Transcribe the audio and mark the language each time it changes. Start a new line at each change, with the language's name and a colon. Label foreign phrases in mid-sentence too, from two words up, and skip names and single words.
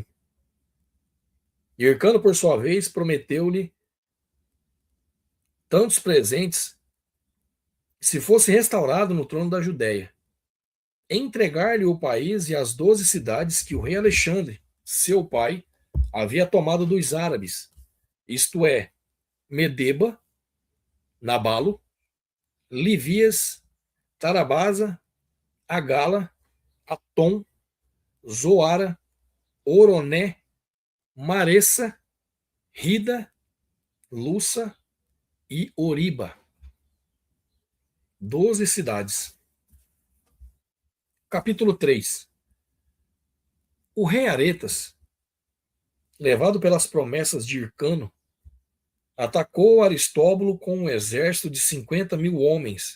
Portuguese: Hircano, por sua vez, prometeu-lhe tantos presentes que, se fosse restaurado no trono da Judéia, entregar-lhe o país e as 12 cidades que o rei Alexandre, seu pai, havia tomado dos árabes, isto é, Medeba, Nabalo, Livias, Tarabasa, Agala, Atom, Zoara, Oroné, Maressa, Rida, Lussa e Oriba. 12 cidades. Capítulo 3. O rei Aretas, levado pelas promessas de Hircano, atacou Aristóbulo com um exército de 50.000 homens.